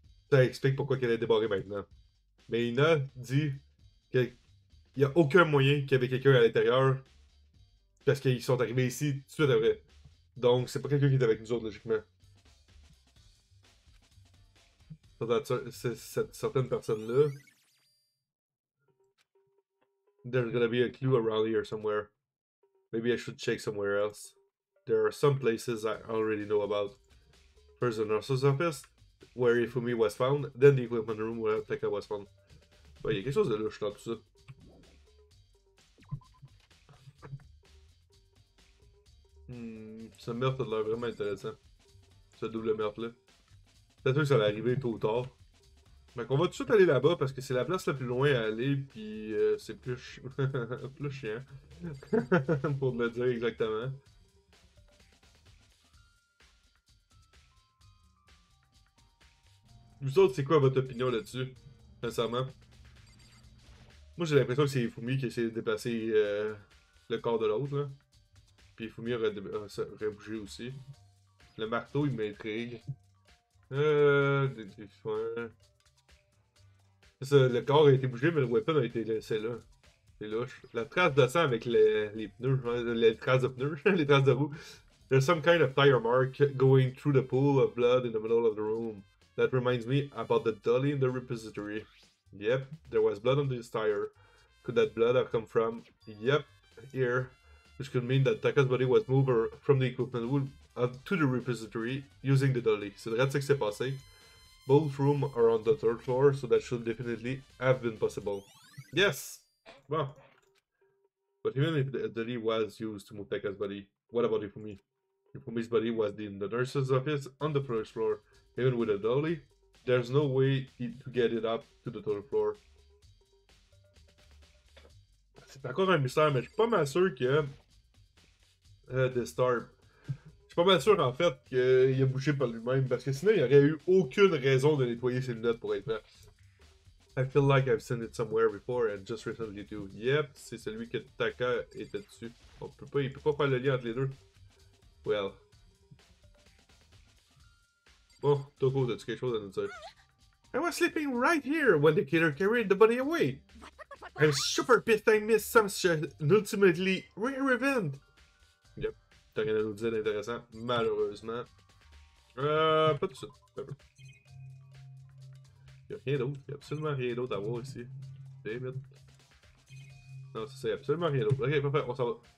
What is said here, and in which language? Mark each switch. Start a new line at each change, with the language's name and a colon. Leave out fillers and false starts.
French: Ça explique pourquoi elle est débarrée maintenant. Mais Ina dit qu'il n'y a aucun moyen qu'il y avait quelqu'un à l'intérieur parce qu'ils sont arrivés ici tout de suite après. Donc c'est pas quelqu'un qui est avec nous autres logiquement. Cette certaine personne-là.
English: There's gonna be a clue around here somewhere. Maybe I should check somewhere else. There are some places I already know about. First, the nurse's office, where Ifumi was found. Then the equipment room where Tekka was found.
French: Il y a quelque chose de louche dans tout ça. Ce meurtre a l'air vraiment intéressant. Ce double meurtre-là. Peut-être que ça va arriver tôt ou tard. Donc on va tout de suite aller là-bas parce que c'est la place la plus loin à aller, puis c'est plus, plus chiant. Pour le dire exactement. Vous autres, c'est quoi votre opinion là-dessus? Sincèrement. Moi j'ai l'impression que c'est Ifumi qui essaie de déplacer le corps de l'autre là. Puis Ifumi aurait bougé aussi. Le marteau il m'intrigue. Le corps a été bougé, mais le weapon a été laissé là. C'est louche. La trace de sang avec les pneus, les traces de pneus, les traces de roues.
English: There's some kind of tire mark going through the pool of blood in the middle of the room. That reminds me about the dolly in the repository. Yep, there was blood on this tire. Could that blood have come from? Yep, here. Which could mean that Taka's body was moved from the equipment room to the repository using the dolly.
French: C'est vrai ce qui s'est passé.
English: Both rooms are on the 3rd floor, so that should definitely have been possible. Yes! Well. But even if the dolly was used to move Taka's body, what about Ifumi? Ifumi's body was in the nurse's office on the 1st floor. Even with a dolly, there's no way to get it up to the 3rd floor.
French: C'est encore un mystère, mais je suis pas mal sûr que The Star. Je suis pas mal sûr en fait qu'il a bougé par lui-même parce que sinon il n'y aurait eu aucune raison de nettoyer ses lunettes pour être vrai.
English: I feel like I've seen it somewhere before and just recently too.
French: Yep, c'est celui que Taka était dessus. Il peut pas faire le lien entre les deux. Well. Bon, Toko, t'as-tu quelque chose à nous dire?
English: I was sleeping right here when the killer carried the body away. I'm super pissed I missed such an ultimately rare event.
French: Yep, t'as rien à nous dire d'intéressant, malheureusement. Pas tout de suite. Il n'y a rien d'autre. Il n'y a absolument rien d'autre à voir ici.
English: Damn it.
French: Non, c'est absolument rien d'autre. Ok, parfait, on s'en va.